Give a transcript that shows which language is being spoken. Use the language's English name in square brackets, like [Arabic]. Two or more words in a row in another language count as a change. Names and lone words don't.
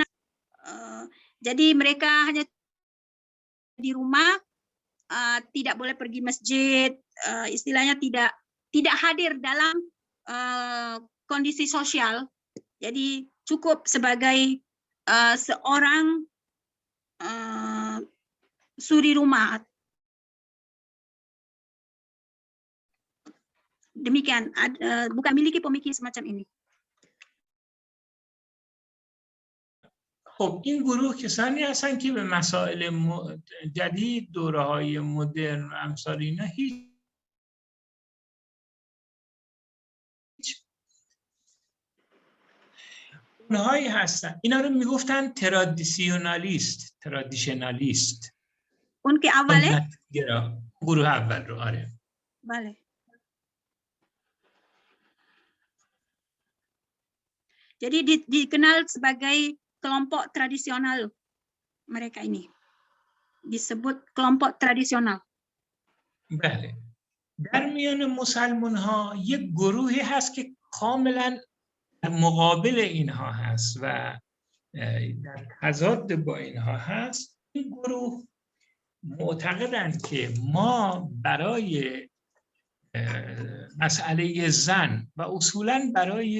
[Indonesian] Jadi mereka hanya di rumah, tidak boleh pergi masjid, istilahnya tidak hadir dalam kondisi sosial. Jadi cukup sebagai seorang suri rumah. Demikian, bukan miliki pemikiran semacam ini. [Persian] خب این گروه کسانی هستن که به مسائل جدید، دوره‌های مدرن و امثال اینا هیچ اونهایی هستن، اینا رو میگفتن ترادیشنالیست. اون که اوله. سنتگرا گروه اول رو. آره بله. [Indonesian] Jadi dikenal sebagai kelompok tradisional, mereka ini disebut kelompok tradisional. [Persian] بله. در میان مسلمان ها یک گروهی هست که کاملا مقابل اینها هست و در تضاد با اینها هست. این گروه معتقدند که ما برای مسئله زن و اصولاً برای